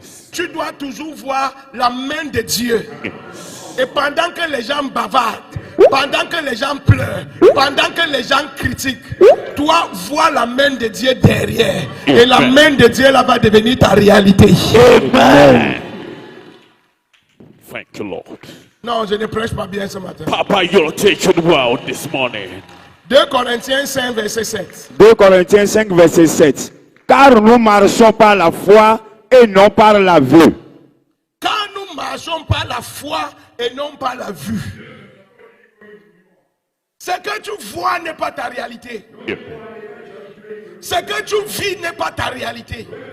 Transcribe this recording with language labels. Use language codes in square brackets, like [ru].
[fr] Tu dois toujours voir la main de Dieu. Et pendant que les gens bavardent, pendant que les gens pleurent, pendant que les gens critiquent, toi vois la main de Dieu derrière. Et la main de Dieu là va devenir ta réalité. Amen. [en] Thank you, Lord. [fr] Non, je ne prêche pas bien ce matin. [en] Papa, you're teaching well this morning. [fr] 2 Corinthiens 5, verset 7. 2 Corinthiens 5, verset 7. Car nous marchons par la foi et non par la vue. Car nous marchons par la foi et non par la vue. Ce que tu vois n'est pas ta réalité. Ce que tu vis n'est pas ta réalité.